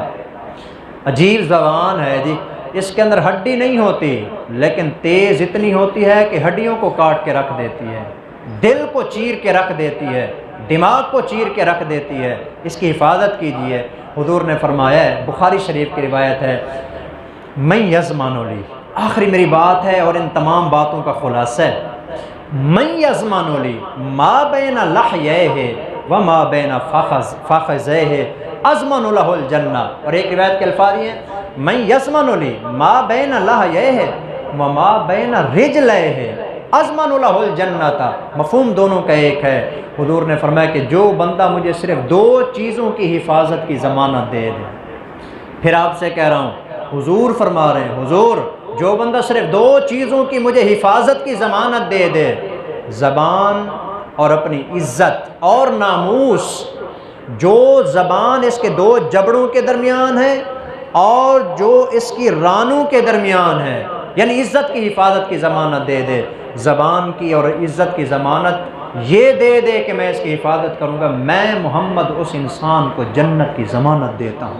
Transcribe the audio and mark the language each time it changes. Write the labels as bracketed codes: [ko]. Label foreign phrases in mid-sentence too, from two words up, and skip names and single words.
[ur] عجیب زبان ہے جی، اس کے اندر ہڈی نہیں ہوتی لیکن تیز اتنی ہوتی ہے کہ ہڈیوں کو کاٹ کے رکھ دیتی ہے، دل کو چیر کے رکھ دیتی ہے، دماغ کو چیر کے رکھ دیتی ہے۔ اس کی حفاظت کیجیے۔ حضور نے فرمایا ہے، بخاری شریف کی روایت ہے، [ar] من یضمن لی، [ur] آخری میری بات ہے اور ان تمام باتوں کا خلاصہ ہے، [ar] من یضمن لی ما بین لحییہ و ما بین فخذیہ اضمن لہ الجنہ، [ur] اور ایک روایت کے الفاظ یہ ہیں، [ar] من یضمن لی ما بین لحییہ و ما بین رجلیہ اضمن لہ الجنہ، [ur] مفہوم دونوں کا ایک ہے۔ حضور نے فرمایا کہ جو بندہ مجھے صرف 2 چیزوں کی حفاظت کی ضمانت دے دے، پھر آپ سے کہہ رہا ہوں، حضور فرما رہے ہیں، حضور جو بندہ صرف 2 چیزوں کی مجھے حفاظت کی ضمانت دے دے، زبان اور اپنی عزت اور ناموس، جو زبان اس کے 2 جبڑوں کے درمیان ہے اور جو اس کی رانوں کے درمیان ہے، یعنی عزت کی حفاظت کی ضمانت دے دے، زبان کی اور عزت کی ضمانت یہ دے دے کہ میں اس کی حفاظت کروں گا، میں محمد اس انسان کو جنت کی ضمانت دیتا ہوں۔